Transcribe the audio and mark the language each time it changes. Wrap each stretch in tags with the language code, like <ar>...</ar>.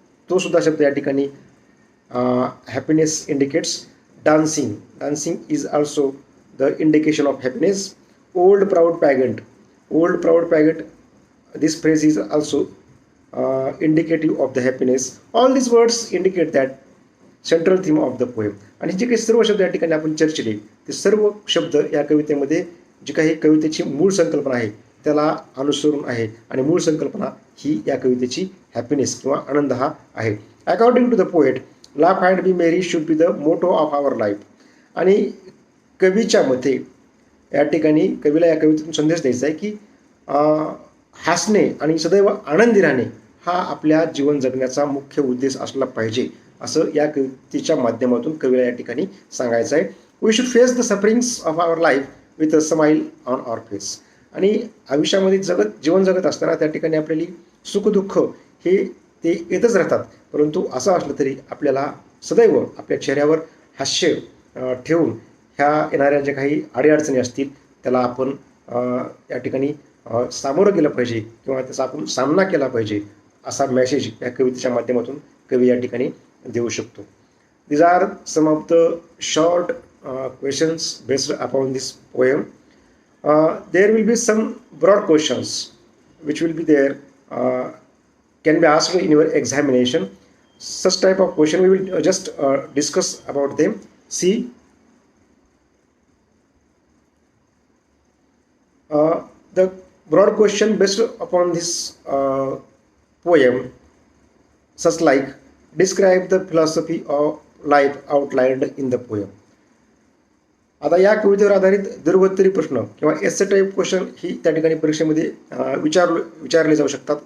<mr>तो सुद्धा शब्द या ठिकाणी</mr> <en>Happiness indicates. Dancing, dancing is also the indication of happiness. Old proud pageant, old proud pageant, this phrase is also indicative of the happiness. All these words indicate that central theme of the poem.</en> <mr>आणि जे काही सर्व शब्द या ठिकाणी आपण चर्चिले ते सर्व शब्द या कवितेमध्ये जी काही कवितेची मूळ संकल्पना आहे त्याला अनुसरून आहे, आणि मूळ संकल्पना ही या कवितेची हॅपीनेस किंवा आनंद हा आहे.</mr> <en>According to the poet, laugh and be merry should be the motto of our life.</en> <mr>आणि कवीच्या मते या ठिकाणी कवीला या कवितेतून संदेश द्यायचा आहे की हसणे आणि सदैव आनंदी राहणे हा आपल्या जीवन जगण्याचा मुख्य उद्देश असला पाहिजे, असं या कवितेच्या माध्यमातून कवीला या ठिकाणी सांगायचं आहे.</mr> <en>We should face the sufferings of our life with a smile on our face.</en> <mr>आणि आयुष्यामध्ये जीवन जगत असताना त्या ठिकाणी आपल्याला सुखदुःख हे ते येतच राहतात, परंतु असं असलं तरी आपल्याला सदैव आपल्या चेहऱ्यावर हास्य ठेवून ह्या येणाऱ्या ज्या काही अडीअडचणी असतील त्याला आपण या ठिकाणी सामोरं गेलं पाहिजे किंवा त्याचा आपण सामना केला पाहिजे, असा मेसेज या कवितेच्या माध्यमातून कवी या ठिकाणी देऊ शकतो.</mr> <en>These are some of the short questions based upon this poem. There will be some broad questions which will be there, can be asked in your examination. Such type of question we will just discuss about them. See, the broad question based upon this poem, such like, describe the philosophy of life outlined in the poem.</en> <mr>आता या कवितेवर आधारित दीर्घोत्तरी प्रश्न किंवा एस्से type question ही त्या ठिकाणी परीक्षेमध्ये विचारले जाऊ शकतात.</mr>